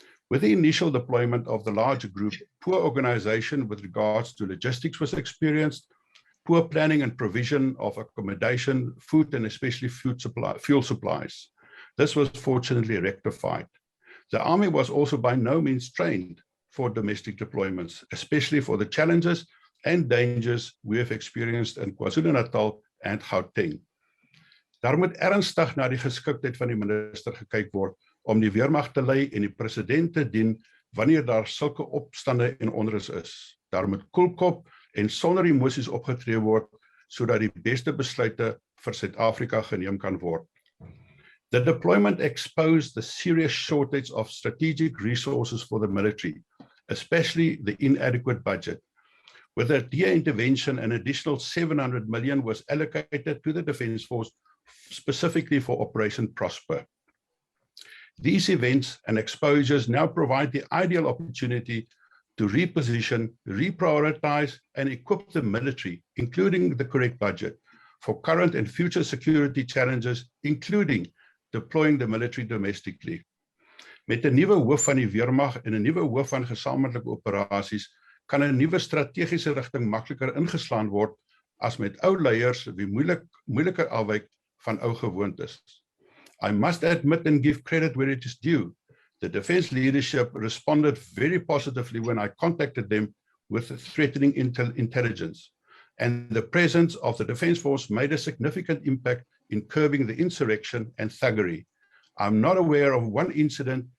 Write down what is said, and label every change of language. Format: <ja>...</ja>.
<en>With the initial deployment of the larger group, poor organization with regards to logistics was experienced, poor planning and provision of accommodation, food, and especially fuel supplies. This was fortunately rectified. The army was also by no means trained for domestic deployments, especially for the challenges and dangers we have experienced in KwaZulu-Natal and Gauteng.</en> <af>Daar moet ernstig na die geskiktheid van die minister gekyk word om die weermag te lei en die president te dien wanneer daar sulke opstande en onrus is. Daar moet koelkop en sonder emosies opgetree word sodat die beste besluite vir Suid-Afrika geneem kan word.</af> <en>The deployment exposed the serious shortage of strategic resources for the military, especially the inadequate budget. With a DA intervention, an additional 700 million was allocated to the Defence Force specifically for Operation Prosper. These events and exposures now provide the ideal opportunity to reposition, reprioritize, and equip the military, including the correct budget, for current and future security challenges, including deploying the military domestically.</en> <af>Met 'n nuwe hoof van die weermag en 'n nuwe hoof van gesamentlike operasies kan 'n nuwe strategiese rigting makliker ingeslaan word as met ou leiers wie moeiliker afwyk van ou gewoontes.</af> <en>I must admit and give credit where it is due. The defense leadership responded very positively when I contacted them with threatening intelligence, and the presence of the Defence Force made a significant impact in curbing the insurrection and thuggery. I'm not aware of one incident</en>